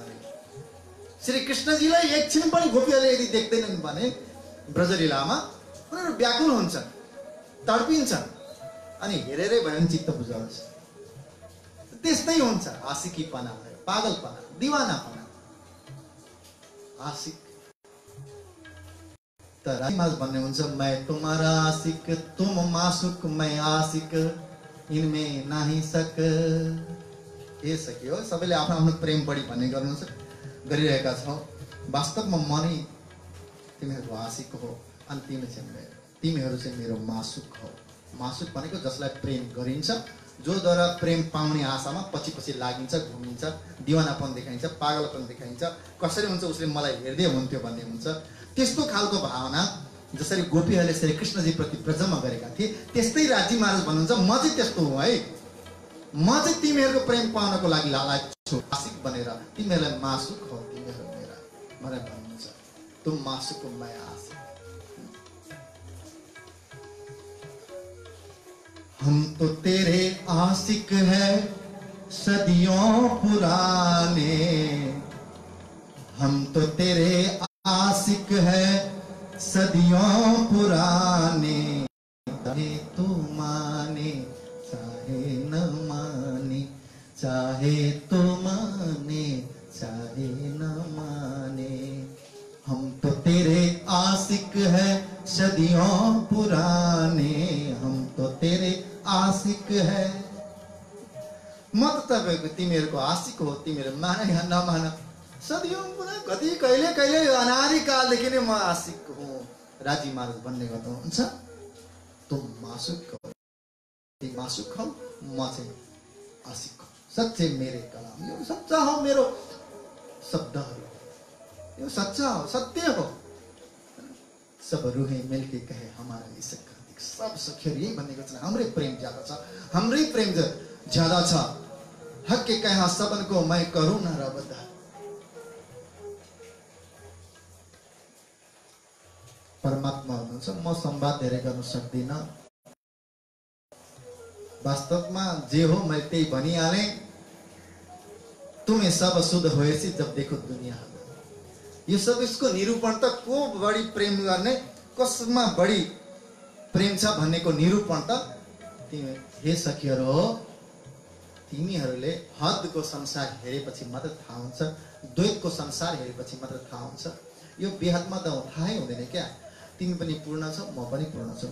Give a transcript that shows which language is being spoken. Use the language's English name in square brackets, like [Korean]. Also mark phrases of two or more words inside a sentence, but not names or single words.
[Nepali] श्री कृष्णजीलाई एकछिन पनि गोपीहरूले यदि देख्दैनन् भने ब्रजलीलामा उनीहरू व्याकुल हुन्छन्, तडपिन्छन्, अनि हेरेरै भयो भने चित्त बुझाउँछ। त्यस्तै हुन्छ आशिकीपना, पागलपना, दीवानापना, आशिक। तर राजीमाज भन्ने हुन्छ, [Hindi] मैं तुम्हारा आशिक, तुम मासुक, मैं आशिक, इनमें नाही सक। [Nepali] ए सकियो, सबैले आफ्नो आफ्नो प्रेम बढी भन्ने गरिरहेका छौँ। वास्तवमा म नै तिमीहरूको आशिक हो, अनि तिमीहरू चाहिँ मेरो मासुक हो। मासुक भनेको जसलाई प्रेम गरिन्छ, जोद्वारा प्रेम पाउने आशामा पछि पछि लागिन्छ, घुमिन्छ, दिवानापन देखाइन्छ, पागलपन देखाइन्छ। कसरी हुन्छ, उसले मलाई हेर्दै हुन्थ्यो भन्ने हुन्छ। त्यस्तो खालको भावना जसरी गोपीहरूले श्री कृष्णजी प्रति प्रजमा गरेका थिए, त्यस्तै राजी महाराज भन्नुहुन्छ, म चाहिँ त्यस्तो हुँ है, म चाहिँ तिमीहरूको प्रेम पाउनको लागि लालायत छु, आशिक बनेर। तिमीहरूलाई मासुक हो, तिमीहरू मेरा भनेर भन्नुहुन्छ। [Hindi] तुम मासुक हो, मैं आशिक। हम तो तेरे आशिक है सदियों पुराने, हम तो तेरे आशिक है सदियों पुराने, चाहे तू माने चाहे न माने, चाहे तो माने चाहे न माने, हम तो तेरे आशिक है सदियों पुराने, हम तो तेरे आशिक है। [Nepali] म त तपाईको तिमीहरूको आशिक हो, तिमीहरू माने या नमान, [Hindi] सदियों पुराने, [Nepali] कति कहिले कहिले अनादि कालदेखि नै म आशिक हुँ। राजी महाराज भन्ने गर्नुहुन्छ, [Hindi] तुम मासुक हो, [Nepali] ती मासुक हो, म चाहिँ आशिक हो। [Hindi] सच्चे मेरे कलाम, [Nepali] यो सच्चा हो, मेरो शब्दहरू यो सच्चा हो, सत्य हो। [Hindi] सब रूहें मिलके कहे हमारा इसक, [Nepali] सब सखीहरू यही भनेको छ, हाम्रै प्रेम ज्यादा छ, हाम्रै प्रेम ज्यादा छ। [Hindi] हक के कहा सबनको मैं करूँ न रबदा। [Nepali] परमात्मा हुनुहुन्छ, म संवाद धेरै गर्न सक्दिनँ। वास्तवमा जे हो मैले त्यही भनिहालेँ। [Hindi] तुम्हें सब शुद्ध होएसी जब देखो दुनिया। [Nepali] यो सब इसको निरूपण त को बढी प्रेम गर्ने, कसमा बढी प्रेम छ भन्नेको निरूपण त हे सखीहरू, तिमीहरूले हदको संसार हेरेपछि मात्र थाहा हुन्छ, द्वैतको संसार हेरेपछि मात्र थाहा हुन्छ। यो बेहदमा त थाहै हुँदैन क्या। तिमी पनि पूर्ण छौ, म पनि पूर्ण छु।